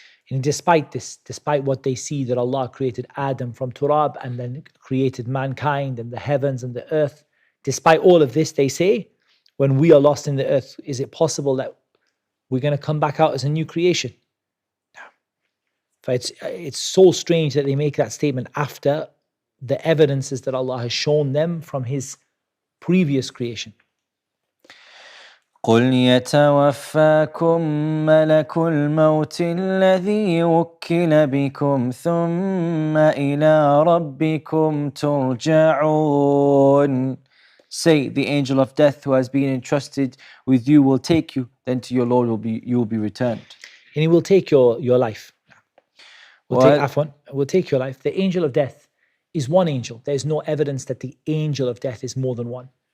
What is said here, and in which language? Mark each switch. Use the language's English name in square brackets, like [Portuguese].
[English] And despite this, despite what they see that Allah created Adam from turab and then created mankind and the heavens and the earth, despite all of this, they say, when we are lost in the earth, is it possible that we're going to come back out as a new creation? It's so strange that they make that statement after the evidences that Allah has shown them from His previous creation. [Arabic] قل يتوفاكم ملك الموت الذي وكل بكم ثم إلى ربكم ترجعون. [English] Say, the angel of death who has been entrusted with you will take you, then to your Lord you will be returned. And He will take your life. Will take your life. The angel of death is one angel. There is no evidence that the angel of death is more than one.